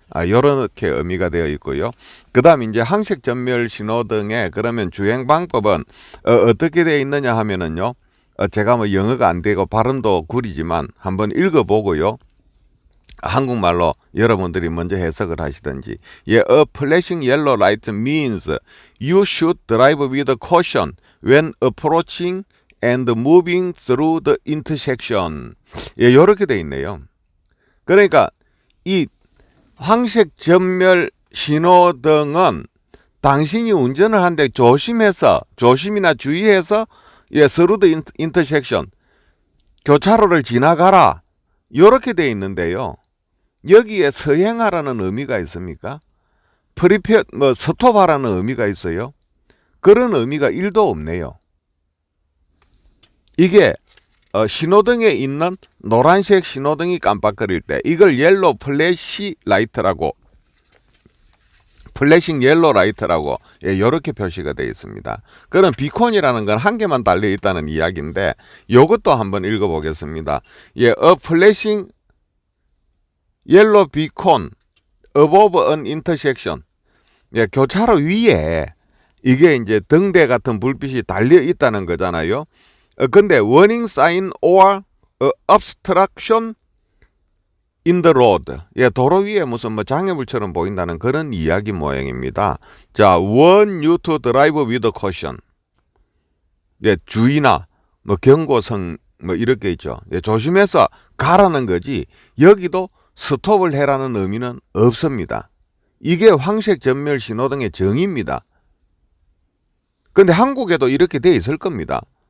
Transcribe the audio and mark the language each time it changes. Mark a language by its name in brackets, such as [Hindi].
[Korean] 요렇게 의미가 되어 있고요. 그 다음 이제 황색 전멸 신호등의 그러면 주행 방법은 어떻게 되어 있느냐 하면은요, 제가 뭐 영어가 안 되고 발음도 구리지만 한번 읽어보고요, 한국말로 여러분들이 먼저 해석을 하시든지. [English] A flashing yellow light means you should drive with caution when approaching and moving through the intersection. [Korean] 이렇게 돼 있네요. 그러니까 이 황색 전멸 신호등은 당신이 운전을 하는데 조심이나 주의해서 through the intersection, 교차로를 지나가라, 이렇게 돼 있는데요. 여기에 서행하라는 의미가 있습니까? 스톱하라는 의미가 있어요? 그런 의미가 1도 없네요. 이게 신호등에 있는 노란색 신호등이 깜빡거릴 때 이걸 옐로 플래시 라이트라고, 플래싱 옐로 라이트라고 이렇게 표시가 되어 있습니다. 그럼 비콘이라는 건 한 개만 달려 있다는 이야기인데 이것도 한번 읽어보겠습니다. [English] A flashing yellow beacon above an intersection. [Korean] 교차로 위에 이게 이제 등대 같은 불빛이 달려 있다는 거잖아요. [English] 근데 warning sign or obstruction in the road. [Korean] 도로 위에 무슨 장애물처럼 보인다는 그런 이야기 모양입니다. [English] 자, warn you to drive with caution. [Korean] 주의나 경고성 이렇게 있죠. 조심해서 가라는 거지 여기도 스톱을 해라는 의미는 없습니다. 이게 황색 전멸 신호등의 정의입니다. 근데 한국에도 이렇게 돼 있을 겁니다.